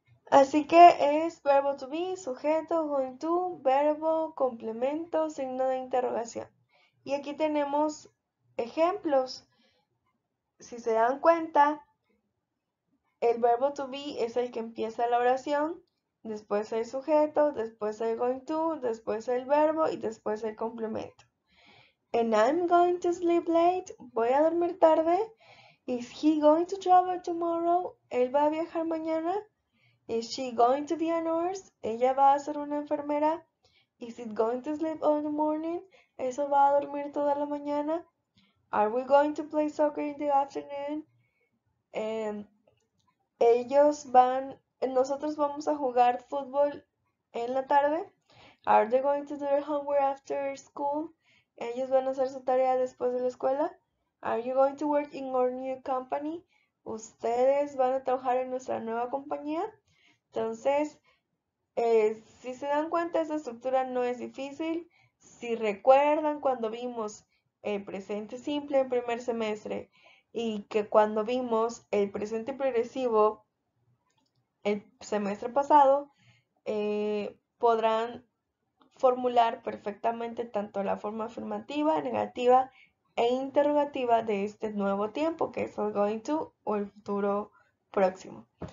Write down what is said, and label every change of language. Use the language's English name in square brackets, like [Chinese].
[Spanish] Así que es verbo to be, sujeto, going to, verbo, complemento, signo de interrogación. Y aquí tenemos ejemplos. Si se dan cuenta, el verbo to be es el que empieza la oración, después el sujeto, después el going to, después el verbo y después el complemento. [English] And I'm going to sleep late. [Spanish] Voy a dormir tarde. [English] Is he going to travel tomorrow? [Spanish] Él va a viajar mañana. [English] Is she going to be a nurse? [Spanish] Ella va a ser una enfermera. [English] Is it going to sleep all the morning? [Spanish] Eso va a dormir toda la mañana. [English] Are we going to play soccer in the afternoon? [Spanish] Nosotros vamos a jugar fútbol en la tarde. [English] Are they going to do their homework after school? [Spanish] Ellos van a hacer su tarea después de la escuela. [English] Are you going to work in our new company? [Spanish] ustedes van a trabajar en nuestra nueva compañía. Entonces, si se dan cuenta, esta estructura no es difícil. Si recuerdan cuando vimos el presente simple en primer semestre y que cuando vimos el presente progresivo el semestre pasado, podrán formular perfectamente tanto la forma afirmativa, negativa e interrogativa de este nuevo tiempo que es el going to o el futuro próximo.